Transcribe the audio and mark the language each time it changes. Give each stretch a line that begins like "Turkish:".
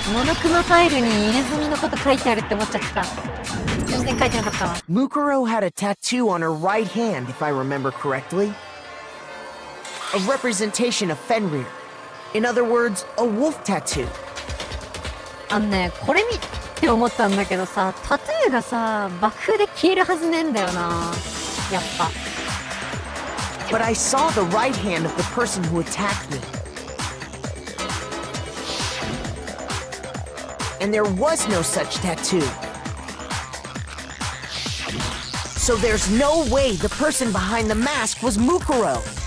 Japanese: モノクロファイルに入れ墨のこと書いてあるって思っちゃってた。全然書いてなかったわ。
English: Mukuro had a tattoo on her right hand, if I remember correctly. A representation of Fenrir. In other words, a wolf tattoo.
Japanese: あのね、これ見て思ったんだけどさ、タトゥーがさ、爆風で消えるはずねえんだよな。やっぱ。
English: But I saw the right hand of the person who attacked me. And there was no such tattoo. So there's no way the person behind the mask was Mukuro.